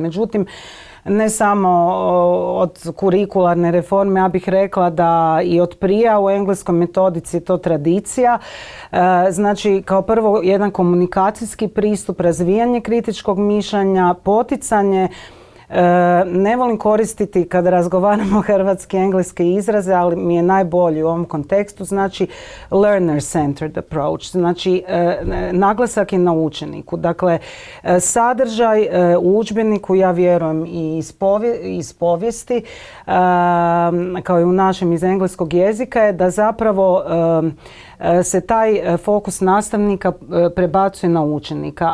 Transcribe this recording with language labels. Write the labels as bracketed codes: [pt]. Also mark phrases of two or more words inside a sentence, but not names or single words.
[hr] Međutim, ne samo od kurikularne reforme, ja bih rekla da i od prije u engleskoj metodici je to tradicija. Znači, kao prvo jedan komunikacijski pristup, razvijanje kritičkog mišljenja, poticanje. Ne volim koristiti kada razgovaramo hrvatski i engleske izraze, ali mi je najbolji u ovom kontekstu, znači [en] learner-centered approach, [hr] znači naglasak je na učeniku. Dakle, sadržaj u udžbeniku, ja vjerujem i iz povijesti, kao i u našem iz engleskog jezika, je da zapravo se taj fokus nastavnika prebacuje na učenika.